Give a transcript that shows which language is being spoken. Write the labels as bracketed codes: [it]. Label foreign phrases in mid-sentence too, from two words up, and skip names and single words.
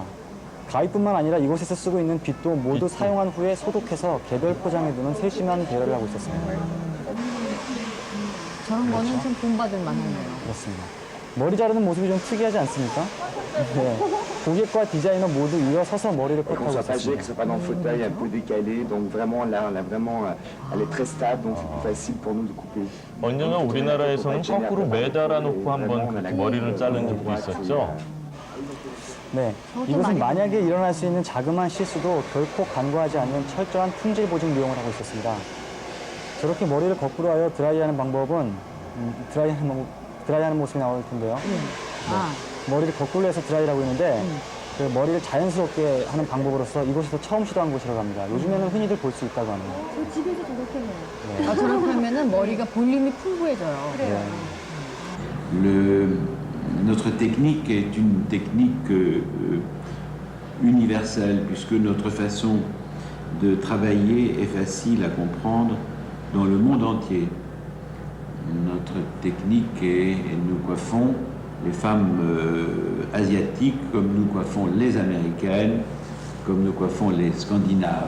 [ko] 가위뿐만 아니라 이곳에서 쓰고 있는 빗도 모두 사용한 후에 소독해서 개별 포장해 두는 세심한 배려를 하고 있었습니다. 저런 거는 좀 본받을 만하네요. 그렇습니다. 머리 자르는 모습이 좀 특이하지 않습니까? 네. 고객과 디자이너 모두 일어서서 머리를 [fr] Pour [ko] 컷하고 [fr] que ça [ko] 있었습니다. [fr] soit pas dans le fauteuil, un peu décalé, donc vraiment là, elle est très stable, donc c'est plus facile pour nous de couper. [ko] 언젠가 우리나라에서는 거꾸로 매달아 놓고 한번 그렇게 머리를 자른 적도 있었죠. 네, 이곳은 만약에 일어날 수 있는 자그마한 실수도 결코 간과하지 않는 철저한 품질 보증 미용을 하고 있었습니다. 저렇게 머리를 거꾸로 하여 드라이하는 방법은 드라이하는 모습이 나올 텐데요. 머리를 거꾸로 해서 드라이를 하고 있는데 그 머리를 자연스럽게 하는 방법으로서 이곳에서 처음 시도한 곳이라고 합니다. 요즘에는 흔히들 볼 수 있다고 합니다. 저 집에서 저렇게 해요. 저렇게 하면은 머리가 볼륨이 풍부해져요. 그래요. [fr] Notre technique est une technique universelle puisque notre façon de travailler est facile à comprendre dans le monde entier. Notre technique est, nous coiffons les femmes asiatiques comme nous coiffons les américaines, comme nous coiffons les scandinaves.